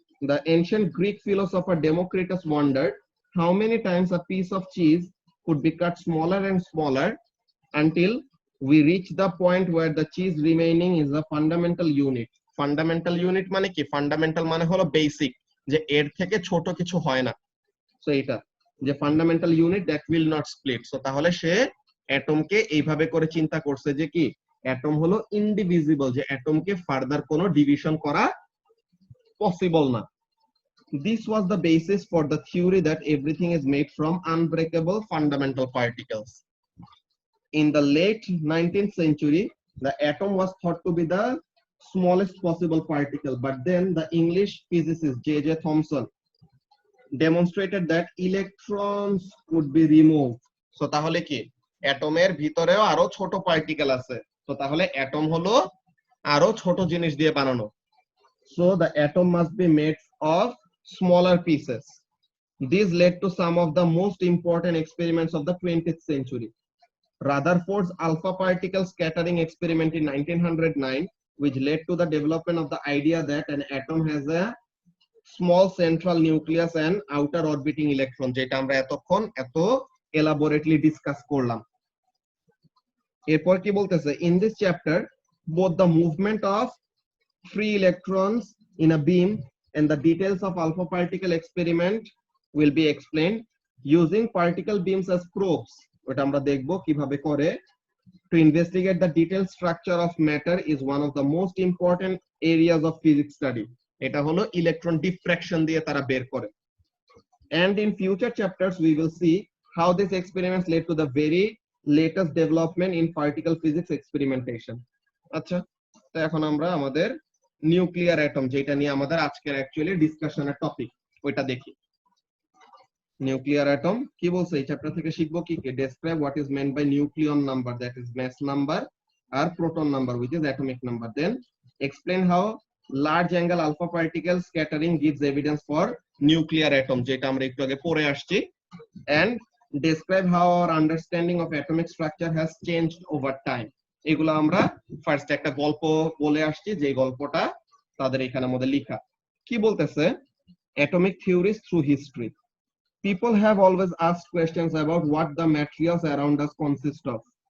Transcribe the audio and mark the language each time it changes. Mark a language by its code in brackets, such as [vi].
[en] The ancient Greek philosopher Democritus wondered how many times a piece of cheese could be cut smaller and smaller until we reach the point where the cheese remaining is a fundamental unit. [bn] Fundamental unit মানে কি, fundamental মানে হলো basic, যে এর থেকে ছোট কিছু হয় না। সো এটা যে fundamental unit that will not split. So তাহলে সে অ্যাটমকে এইভাবে করে চিন্তা করছে যে কি, অ্যাটম হলো ইনডিভিজিবল, যে অ্যাটমকে ফার্দার কোনো ডিভিশন করা পসিবল না। [en] This was the basis for the theory that everything is made from unbreakable fundamental particles. In the late 19th century, the atom was thought to be the smallest possible particle, but then the English physicist J.J. Thomson demonstrated that electrons could be removed. [bn] So তাহলে কি, অ্যাটমের ভিতরেও আরো ছোট particle আছে। তো তাহলে atom হলো আরো ছোট জিনিস দিয়ে বানানো। [en] So the atom must be made of smaller pieces. This led to some of the most important experiments of the 20th century. Rutherford's alpha particle scattering experiment in 1909, which led to the development of the idea that an atom has a small central nucleus and outer orbiting electron, [bn] যেটা আমরা এতক্ষণ এত elaborately discuss করলাম। এরপর কি বলতেছে, [en] in this chapter both the movement of free electrons in a beam and the details of alpha particle experiment will be explained using particle beams as probes. [bn] ওটা আমরা দেখব কিভাবে করে। [en] To investigate the detailed structure of matter is one of the most important areas of physics study. [bn] এটা হলো electron diffraction দিয়ে তারা বের করে। [en] And in future chapters we will see how these experiments led to the very latest development in particle physics experimentation. [bn] আচ্ছা, তো এখন আমরা আমাদের নিউক্লিয়ার অ্যাটম, যেটা নিয়ে আমাদের আজকের অ্যাকচুয়ালি ডিসকাশনের টপিক, ওইটা দেখি। নিউক্লিয়ার অ্যাটম কি বলছে এই চ্যাপ্টার থেকে শিখবো কি কি, describe what is meant by nucleon number, that is mass number, আর proton number [en] which is atomic number. Then explain how large angle alpha particle scattering gives evidence for nuclear atom, [bn] যেটা আমরা একটু আগে পড়ে আসছি, [en] and describe how our understanding of atomic structure has changed over time. [bn] এগুলো আমরা first একটা গল্প বলে আসছি, যে গল্পটা তাদের এখানের মধ্যে লেখা। কি বলতেছে? Atomic theories through history. [en] People have always asked questions about what the materials around us consist of.